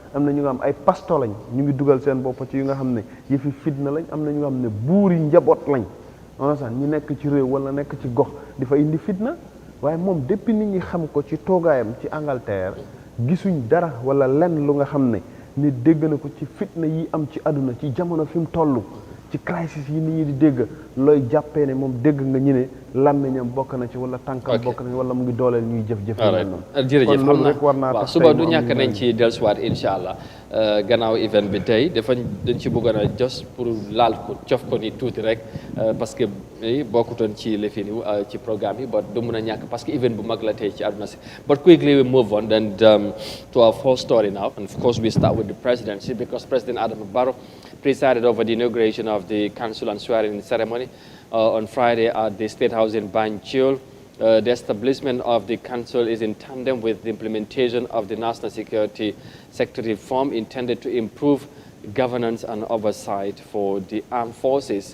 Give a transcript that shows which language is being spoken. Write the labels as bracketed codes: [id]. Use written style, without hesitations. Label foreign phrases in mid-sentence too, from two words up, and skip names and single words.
[wo] na ñu nga xam ay pasto lañ ñu ngi dugal seen bopp ci yu nga xam ne yëfi fitna lañ am na ñu nga xam ne buuri njaboot lañ on sax ñu nekk ci réew wala nekk ci gox di fa indi fitna waaye moom depuis nit ñi xam ko ci toogaayam ci Angleterre gisuñ dara wala lenn lu nga xam ne nit dégg na ko ci fitna yi am ci àdduna ci jamono fi mu toll ci crisis yi nit ñi di dégg looy jàppee ne moom dégg nga ñu ne làmmiñam bokk na ci wala tànkam bokk na ci wala mu ngi dooleel ñuy jëf-jëf yi mel noonu jërëjëf kon loolu rek war naa tax suba du ñàkk nañ ci dellusiwaat [ar] incha allah [wo] gannaaw event bi tey dañ ci bëggoon a jos pour laal ko cof ko ni tuuti rek [fr] parce que [wo] bokkutoon ci lifin ci programme yi but du mun a ñàkk [fr] parce que [wo] event bu mag la tey ci àdduna si [en] but quickly we move on and to our first story now and of course we start with the presidency because President Adama Barrow presided over the inauguration of the council and swearing-in ceremony on Friday at the State House in Banjul. The establishment of the council is in tandem with the implementation of the national security sector reform intended to improve governance and oversight for the armed forces.